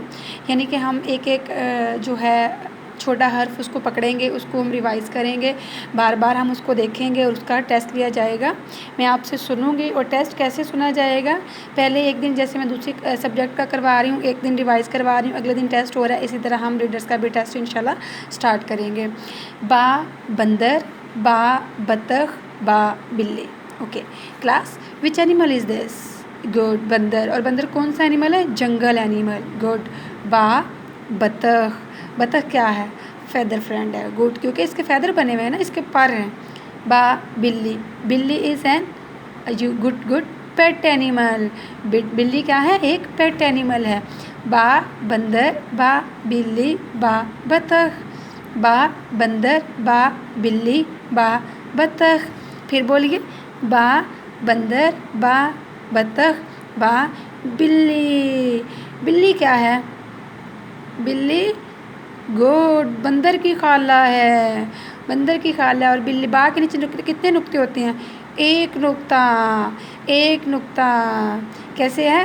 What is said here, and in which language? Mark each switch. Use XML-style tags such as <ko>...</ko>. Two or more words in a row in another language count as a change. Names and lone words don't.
<ur>یعنی کہ ہم ایک جو ہے چھوٹا حرف اس کو پکڑیں گے، اس کو ہم ریوائز کریں گے، بار بار ہم اس کو دیکھیں گے اور اس کا ٹیسٹ لیا جائے گا. میں آپ سے سنوں گی. اور ٹیسٹ کیسے سنا جائے گا؟ پہلے ایک دن جیسے میں دوسری سبجیکٹ کا کروا رہی ہوں، ایک دن ریوائز کروا رہی ہوں، اگلے دن ٹیسٹ ہو رہا ہے. اسی طرح ہم ریڈرز کا بھی ٹیسٹ انشاءاللہ سٹارٹ کریں گے. با بندر، با بطخ، با بلی.</ur> <en>Okay class, which animal is this?</en> <ur>گڈ، بندر. اور بندر کون سا اینیمل ہے؟</ur> <en>Jungle animal. Good.</en> <ur>با بطخ. بطخ کیا ہے؟</ur> <en>feather friend</en> <ur>ہے. گڈ، کیونکہ اس کے فیدر بنے ہوئے ہیں نا، اس کے پر ہیں. با بلی. بلی</ur> <en>is a good pet animal.</en> <ur>بلی کیا ہے؟ ایک</ur> <en>pet animal</en> <ur>ہے. با بندر، با بلی، با بطخ. با بندر، با بلی، با بطخ. پھر بولیے، با بندر، با بطخ، با بلی. بلی کیا ہے؟ بلی گڈ بندر کی خالہ ہے. بندر کی خالہ. اور بلی، با کے نیچے کتنے نقطے ہوتے ہیں؟ ایک نقطہ. ایک نقطہ. کیسے ہے؟</ur>